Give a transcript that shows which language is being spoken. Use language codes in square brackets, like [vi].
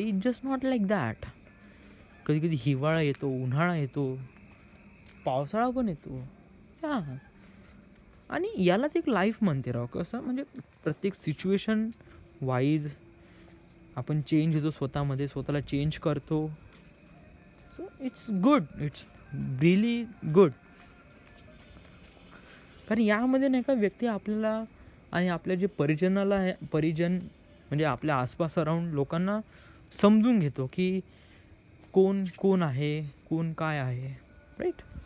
[en] It just not like that. [mr] कधी कधी हिवाळा येतो, उन्हाळा येतो, पावसाळा पण येतो. हां, आणि यालाच एक लाईफ म्हणते राव. कसं म्हणजे प्रत्येक सिच्युएशन वाईज आपण चेंज होतो स्वतःमध्ये, स्वतःला चेंज करतो. [en] So it's good, it's really good. [mr] कारण यामध्ये नाही का व्यक्ती आपल्याला आणि आपल्या जे परिजन म्हणजे आपल्या आसपास अराउंड लोकांना समजून घेतो की कोण कोण आहे, कोण काय आहे. राईट.